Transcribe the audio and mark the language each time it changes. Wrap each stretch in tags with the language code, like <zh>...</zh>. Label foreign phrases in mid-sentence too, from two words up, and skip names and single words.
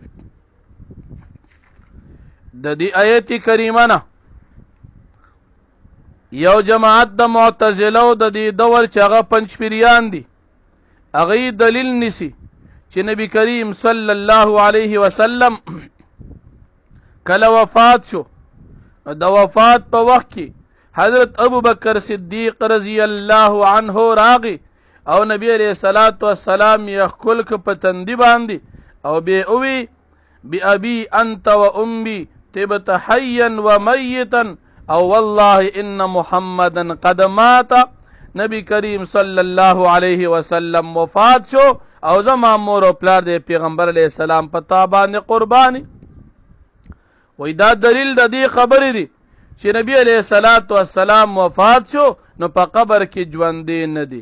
<ps>د دې آیت کریمه نه یو جماعت د معتزله د دې دور چې هغه پنځپیریان دي، هغوی دلیل نیسي چې نبی کریم</ps> <ar>صلی الله علیه وسلم</ar> <ps>کله وفات شو. د وفات په وخت کې حضرت ابو بکر صدیق</ps> <ar>رضی الله عنه</ar> <ps>راغی او نبی</ps> <ar>علیہ الصلوۃ والسلام</ar> <ps>یې ښکل که په تندي باندې او بیا اوی</ps> <ar>بأبي انت و امي تبت حیا و میتا</ar> <ps>او</ps> <ar>والله ان محمدا قد مات.</ar> <ps>نبی کریم</ps> <ar>صلی الله علیه وسلم</ar> <ps>وفات شو او زما مور او پلار د پیغمبر</ps> <ar>علیہ السلام</ar> <ps>په تا باندې قربانی. وای دا دلیل د دې خبرې دی چې نبی</ps> <ar>علیه الصلاۃ والسلام</ar> <ps>وفات شو نو په قبر کې ژوندې نه دی.</ps>